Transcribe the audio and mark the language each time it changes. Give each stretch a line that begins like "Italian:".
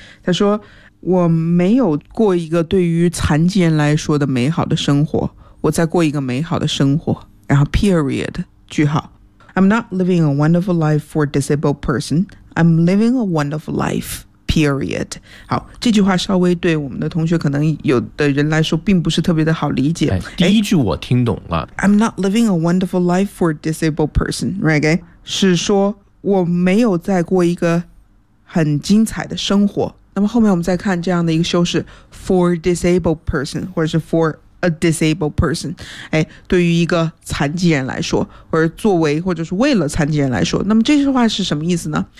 Chinese: 他说我没有过一个对于残疾人来说的美好的生活，我在过一个美好的生活，然后 period 句号。
English: I'm not living a wonderful life for a disabled person. I'm living a wonderful life. Period.
Chinese: 好，这句话稍微对我们的同学可能有的人来说并不是特别的好理解。第一句我听懂了。
English: I'm not living a wonderful life for a disabled person, right?
Chinese: 是说我没有在过一个很精彩的生活。那么后面我们再看这样的一个修饰 for disabled person, 或者是
English: for a disabled person,
Chinese: 对于一个残疾人来说，或者作为或者是为了残疾人来说，那么这句话是什么意思呢？